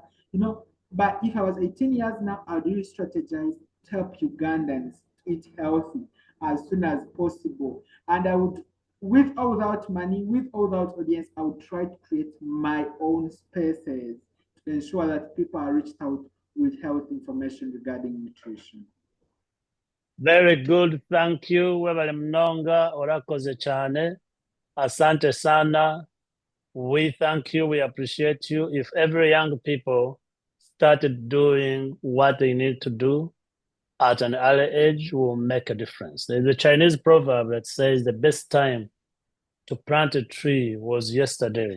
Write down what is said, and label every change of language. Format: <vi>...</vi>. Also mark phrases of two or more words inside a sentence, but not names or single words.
<en>But if I was 18 years now, I'd really strategize to help Ugandans to eat healthy as soon as possible. And I would, with or without money, with or without audience, I would try to create my own spaces to ensure that people are reached out with health information regarding nutrition. Very good. Thank you.</en> <lg>Webale mnonga</lg> <rw>orakoze cyane.</rw> <sw>Asante sana.</sw> <en>We thank you. We appreciate you. If every young people started doing what they need to do at an early age, will make a difference. There's a Chinese proverb that says the best time to plant a tree was yesterday.</en>